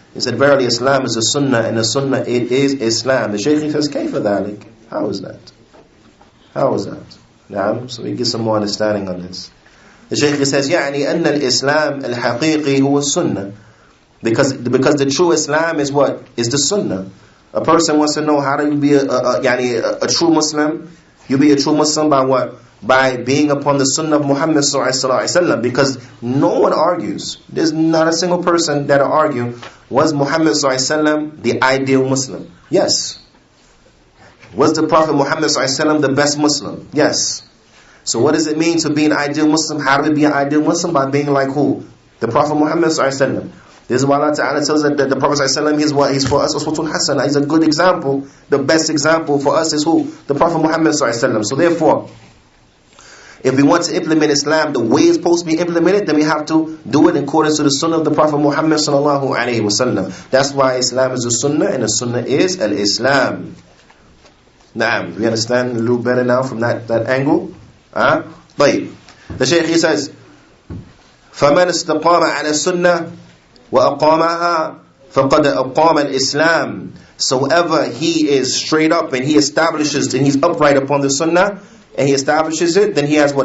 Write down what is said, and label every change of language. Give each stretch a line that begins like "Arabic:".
English: He said, verily Islam is the Sunnah, and the Sunnah it is Islam. The Shaykh says, Kayfa dhalik? How is that? How is that? So we get some more understanding on this. The Shaykh says,
Arabic: يعني أن الإسلام الحقيقي هو السنة.
English: Because the true Islam is what? Is the Sunnah. A person wants to know how do you be a true Muslim. You be a true Muslim by what? By being upon the Sunnah of Muhammad sallallahu alaihi wasallam. Because no one argues. There's not a single person that'll argue, was Muhammad sallallahu alaihi wasallam the ideal Muslim? Yes. Was the Prophet Muhammad ﷺ the best Muslim? Yes. So what does it mean to be an ideal Muslim? How do we be an ideal Muslim? By being like who? The Prophet Muhammad ﷺ. This is why Allah Ta'ala tells us that the Prophet ﷺ is what? He's for us uswatun hasana. He's a good example. The best example for us is who? The Prophet Muhammad ﷺ. So therefore, if we want to implement Islam the way it's supposed to be implemented, then we have to do it in accordance to the Sunnah of the Prophet Muhammad ﷺ. That's why Islam is the Sunnah, and the Sunnah is al-Islam. Naam, we understand a little better now from that angle.
Arabic: طيب.
English: The Shaykh, he says,
Arabic: فَمَنْ اسْتَقَامَ عَلَى السُّنَّةِ وَأَقَامَهَا فَقَدْ أَقَامَ الْإِسْلَامِ.
English: So whoever he is straight up and he establishes and he's upright upon the Sunnah and he establishes it, then he has what?